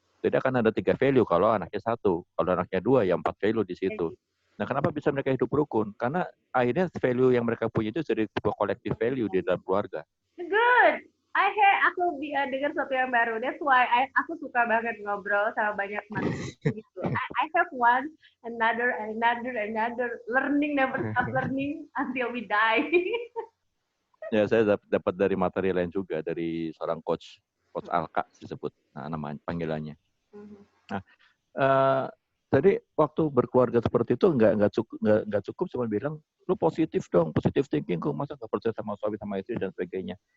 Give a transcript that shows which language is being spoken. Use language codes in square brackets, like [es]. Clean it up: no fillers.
[id] Jadi akan ada 3 value kalau anaknya 1, kalau anaknya 2 ya 4 value di situ. Nah, kenapa bisa mereka hidup rukun? Karena akhirnya value yang mereka punya itu jadi sebuah collective value di dalam keluarga. [en] Good. [id] Aku dengar sesuatu yang baru. [en] That's why [id] aku suka banget ngobrol sama banyak manusia gitu. [en] I have one, another, learning never stop learning until we die. [id] Ya, saya dapat dari materi lain juga dari seorang coach Alka disebut, namanya panggilannya. Nah, jadi waktu berkeluarga seperti itu nggak cukup cuma bilang lu positif dong, positif thinking, kok masa nggak percaya sama suami sama istri dan sebagainya.